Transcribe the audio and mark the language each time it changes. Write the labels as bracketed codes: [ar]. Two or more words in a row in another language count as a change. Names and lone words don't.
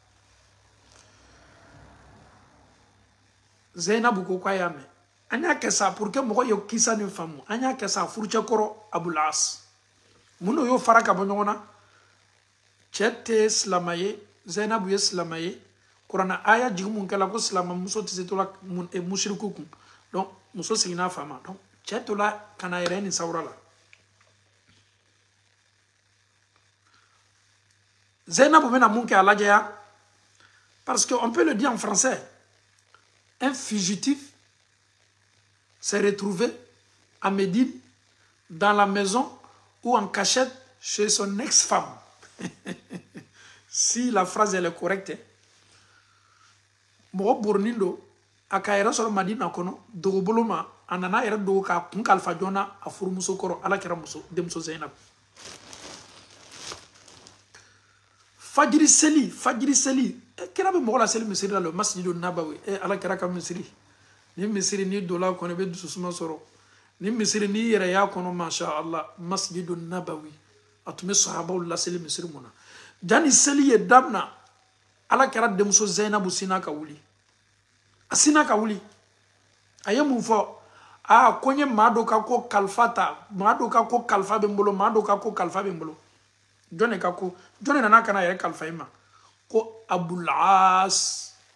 [bm] Zainabu ko k'a y'a mɛn an y'a kɛ sa [fr] pour que [bm] mɔgɔ ye kisa nin faamu an y'a kɛ sa furucɛ kɔrɔ Abul As mun n'o y'o fara ka bɔ ɲɔgɔn na cɛ tɛ silamɛ ye Zainabu ye silamɛ ye kuranɛ aya jigin mun kɛla ko silamɛmuso tɛ se to la musiriku kun donc muso seginna a fa ma donc cɛ to la ka na yɛrɛ nin sawura la. Zainabu bɛna mun kɛ a lajɛya [fr] parce que on peut le dire en français un fugitif s'est retrouvé à Médine dans la maison ou en cachette chez son ex-femme. Si la phrase elle est correcte. [bm] Mɔgɔ boronin don a ka yɛrɛ sɔrɔ Madina kɔnɔ dogobolo ma a nana yɛrɛ dogo k'a kun kalifa joona a furumuso kɔrɔ ala kɛra denmuso Zainabu. Fajiri seli kira bɛ mɔgɔ la seli misiri la le [ar] masjidu nabawi [bm] ala kɛra ka misiri ni misiri ni dola kɔnɔ i bɛ dususuma sɔrɔ ni misiri ni yɛrɛ y'a kɔnɔ [ar] masha Allah masjidu nabawi [bm] a tun bɛ sahabaw la seli misiri mun na jani seli ye damina ala kɛra denmuso Zainabu sina ka wuli a sina ka wuli a ye mun fɔ ko n ye maa dɔ ka ko kalifa ta maa dɔ ka ko kalifa bɛ n bolo maa dɔ ka ko kalifa bɛ n bolo jɔn ka ko jɔn nana ka na yɛrɛ kalifa i ma ko Abul As